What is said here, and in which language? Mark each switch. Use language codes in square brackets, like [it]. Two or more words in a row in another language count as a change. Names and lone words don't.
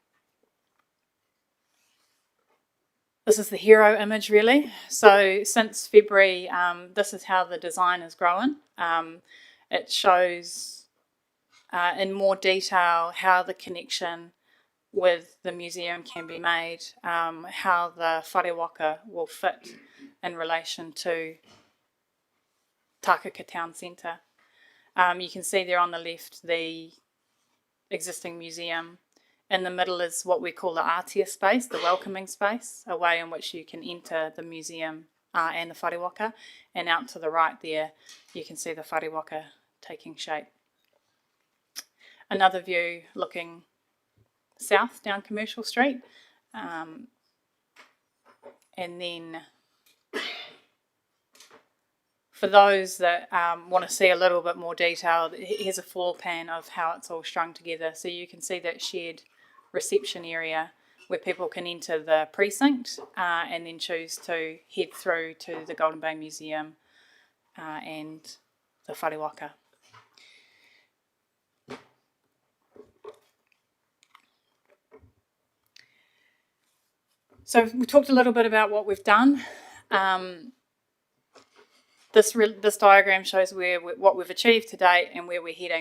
[en] This is the hero image, really. So since February, this is how the design is growing. It shows in more detail how the connection with the museum can be made, how the [mi] whare waka [en] will fit in relation to Tākaka Town Centre. You can see there on the left the existing museum. In the middle is what we call the atia space, the welcoming space, a way in which you can enter the museum and the [mi] whare waka. [en] And out to the right there, you can see the [mi] whare waka [en] taking shape. Another view looking south down Commercial Street. And then for those that want to see a little bit more detail, here's a floor plan of how it's all strung together. So you can see that shared reception area where people can enter the precinct and then choose to head through to the Golden Bay Museum and the [mi] whare waka. [en] So we talked a little bit about what we've done. This diagram shows what we've achieved to date and where we're heading.